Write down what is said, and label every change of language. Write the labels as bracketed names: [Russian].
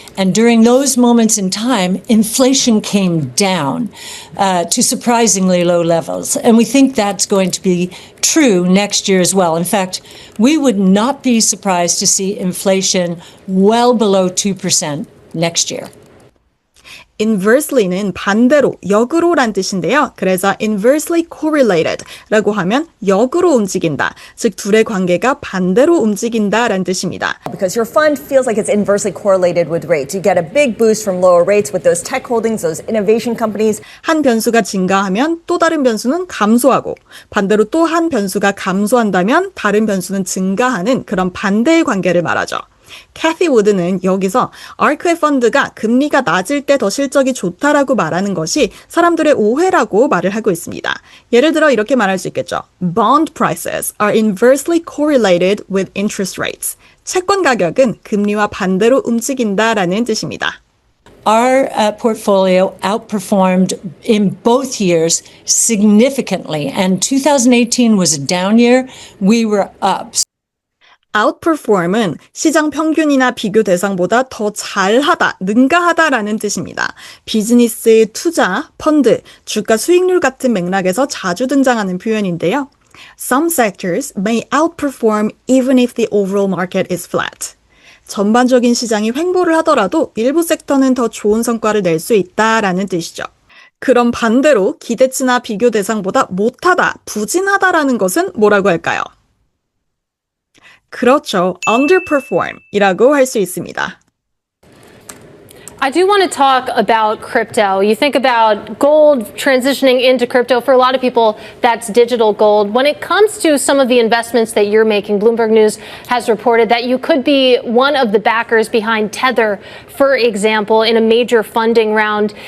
[English] And during those moments in time, inflation came down to surprisingly low levels. And we think that's going to be true next year as well. In fact, we would not be surprised to see inflation well below 2% next year. [Korean] inversely는 반대로, 역으로란 뜻인데요. 그래서 inversely correlated라고 하면 역으로 움직인다. 즉 둘의 관계가 반대로 움직인다라는 뜻입니다. [English] Because your fund feels like it's inversely correlated with rates. You get a big boost from lower rates with those tech holdings, those innovation companies. [Korean] 한 변수가 증가하면 또 다른 변수는 감소하고 반대로 또 한 변수가 감소한다면 다른 변수는 증가하는 그런 반대의 관계를 말하죠. 캐티 우드는 여기서 아크의 펀드가 금리가 낮을 때 더 실적이 좋다라고 말하는 것이 사람들의 오해라고 말을 하고 있습니다. 예를 들어 이렇게 말할 수 있겠죠. [English] Bond prices are inversely correlated with interest rates. [Korean] 채권 가격은 금리와 반대로 움직인다라는 뜻입니다. [English] Our portfolio outperformed in both years significantly, and 2018 was a down year. We were up. [Korean] outperform은 시장 평균이나 비교 대상보다 더 잘하다, 능가하다라는 뜻입니다. 비즈니스, 투자, 펀드, 주가 수익률 같은 맥락에서 자주 등장하는 표현인데요. [English] Some sectors may outperform even if the overall market is flat. [Korean] 전반적인 시장이 횡보를 하더라도 일부 섹터는 더 좋은 성과를 낼 수 있다라는 뜻이죠. 그럼 반대로 기대치나 비교 대상보다 못하다, 부진하다라는 것은 뭐라고 할까요? 그렇죠. underperform 이라고 할 수 있습니다. [English] I do want to talk about crypto. You think about gold transitioning into crypto. For a lot of people, that's digital gold. When it comes to some of the investments that you're making, Bloomberg News has reported that you could be one of the backers behind Tether, for example, in a major funding round.